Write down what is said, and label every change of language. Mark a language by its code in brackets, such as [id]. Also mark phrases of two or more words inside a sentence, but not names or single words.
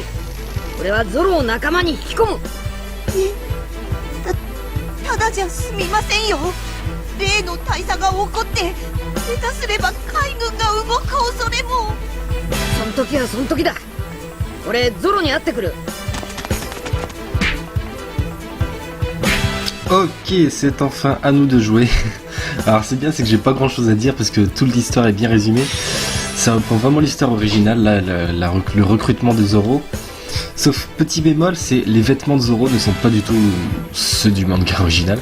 [ja] 俺はゾロを仲間に引き込む。ただじゃすみませんよ。例の大佐が怒って下手すれば海軍が動く恐れも。そん時はそん時だ。俺ゾロに会ってくる。 [fr] Ok, c'est enfin à nous de jouer. Alors c'est bien, c'est que j'ai pas grand chose à dire parce que toute l'histoire est bien résumée. Ça reprend vraiment l'histoire originale, là, le recrutement de Zoro. Sauf petit bémol, c'est les vêtements de Zoro ne sont pas du tout ceux du manga original.